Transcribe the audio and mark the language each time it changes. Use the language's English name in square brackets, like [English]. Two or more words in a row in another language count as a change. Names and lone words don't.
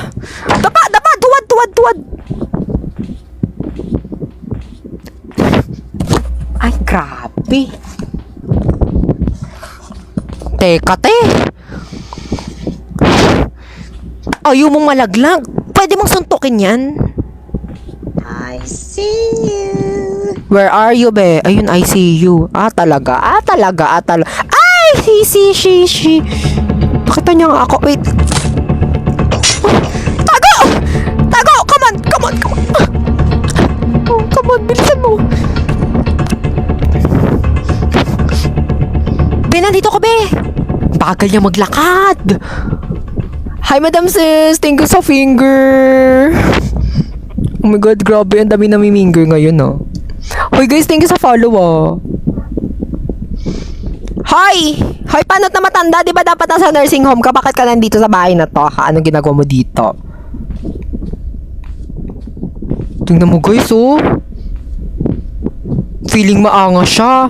[Filipino] Dapa, tuwad. Ay, grabe. Teka, te. Ayaw mong malaglag. Pwede mong suntukin yan. [English] I see you. Where are you, be? Ayun, I see you. [Filipino] Talaga. Ay, she. Nakita niya nga ako. Wait. Tago! [English] Come on! Oh, come on, [Filipino] bilisan mo. Be, nandito ka, be. Bagal niya maglakad. Hi, Madam Sis. [English] Thank you sa finger. Oh my God, [Filipino] grabe. Ang dami namiminger ngayon, no? Hoy, [English] guys, thank you sa follow, Hi! [Filipino] Hoy, panot na matanda. Di ba dapat nasa [English] nursing home [Filipino] ka? Bakit ka nandito sa bahay na to? Ha? Anong ginagawa mo dito? Tingnan mo, guys, Feeling maanga siya.